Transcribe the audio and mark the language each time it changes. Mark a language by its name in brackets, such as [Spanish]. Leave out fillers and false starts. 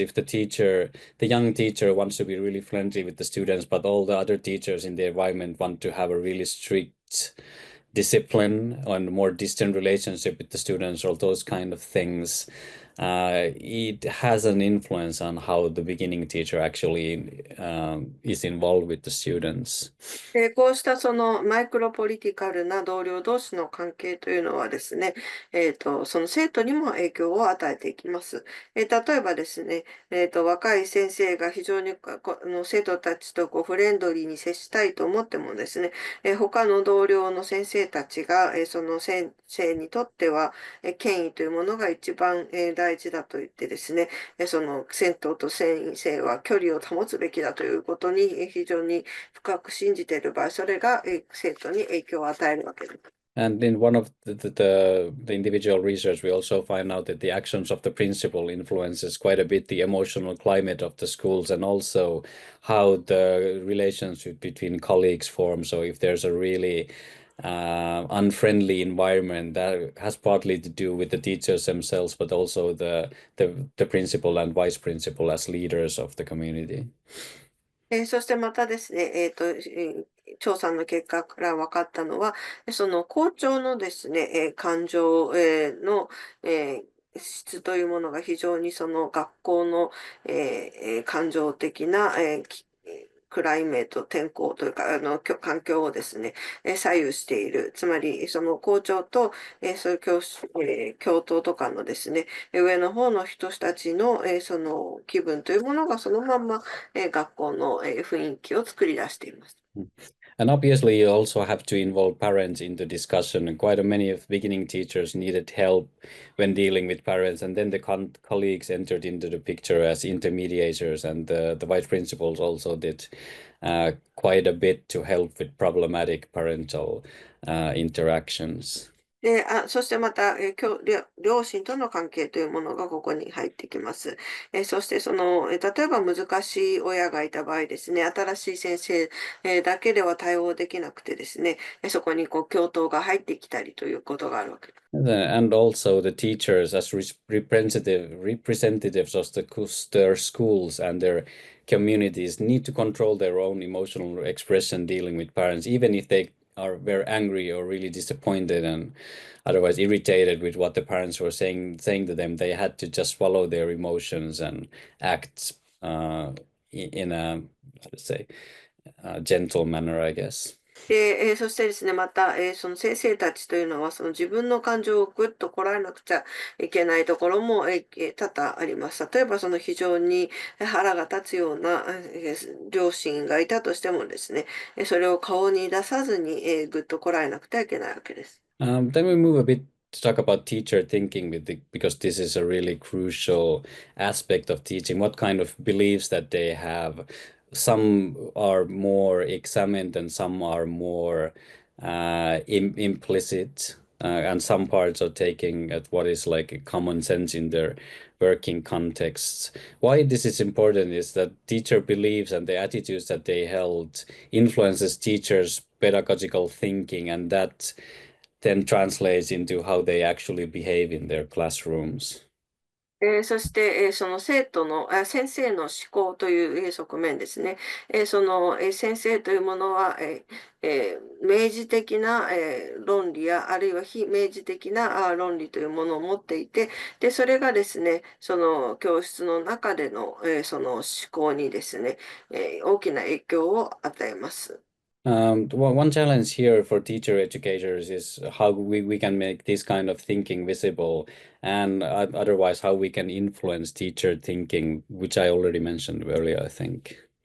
[English] If the young teacher wants to be really friendly with the students, but all the other teachers in the environment want to have a really strict discipline and more distant relationship with the students, or those kind of things, it has an influence on how the beginning teacher actually is involved with the students. [Japanese] こうしたそのマイクロポリティカルな同僚同士の関係というのはですね、その生徒にも影響を与えていきます。例えばですね、若い先生が非常に生徒たちとフレンドリーに接したいと思ってもですね、他の同僚の先生たちが、その先生にとっては、権威というものが一番、大事だと言ってですね、その生徒と先生は距離を保つべきだということに非常に深く信じている場合、それが生徒に影響を与えるわけです。 [English] And in one of the individual research, we also find out that the actions of the principal influences quite a bit the emotional climate of the schools, and also how the relationship between colleagues form. So if there's a really unfriendly environment, that has partly to do with the teachers themselves, but also the principal and vice principal as leaders of the community. [Japanese] そしてまたですね、調査の結果から分かったのは、その校長のですね、感情、の、質というものが非常にその学校の、感情的な、クライメート、天候というか、環境をですね、左右している。つまり、その校長と、そういう教頭とかのですね、上の方の人たちの、その気分というものがそのまんま、学校の、雰囲気を作り出しています。 [English] And obviously, you also have to involve parents in the discussion. And quite a many of beginning teachers needed help when dealing with parents. And then the colleagues entered into the picture as intermediators. And the vice principals also did quite a bit to help with problematic parental interactions. [Japanese] で、そしてまた、両親との関係というものがここに入ってきます。そして例えば難しい親がいた場合ですね、新しい先生、だけでは対応できなくてですね、そこに教頭が入ってきたりということがあるわけです。 [English] And also the teachers as representatives of their schools and their communities need to control their own emotional expression dealing with parents, even if they are very angry or really disappointed and otherwise irritated with what the parents were saying to them. They had to just follow their emotions and act in a, how to say, gentle manner, I guess. [Japanese] で、そしてですね、また、その先生たちというのは、その自分の感情をぐっとこらえなくちゃいけないところも、多々あります。例えば、その非常に腹が立つような、両親がいたとしてもですね、それを顔に出さずに、ぐっとこらえなくてはいけないわけです。 [English] Then we move a bit to talk about teacher thinking because this is a really crucial aspect of teaching. What kind of beliefs that they have. Some are more examined and some are more implicit. And some parts are taking at what is like a common sense in their working contexts. Why this is important is that teacher beliefs and the attitudes that they held influences teachers' pedagogical thinking, and that then translates into how they actually behave in their classrooms. [Japanese] そして、その先生の思考という、側面ですね。先生というものは、明示的な、論理や、あるいは非明示的な論理というものを持っていて、で、それがですね、その教室の中での、その思考にですね、大きな影響を与えます。 [English] One challenge here for teacher educators is how we can make this kind of thinking visible, and otherwise how we can influence teacher thinking, which I already mentioned earlier, I think.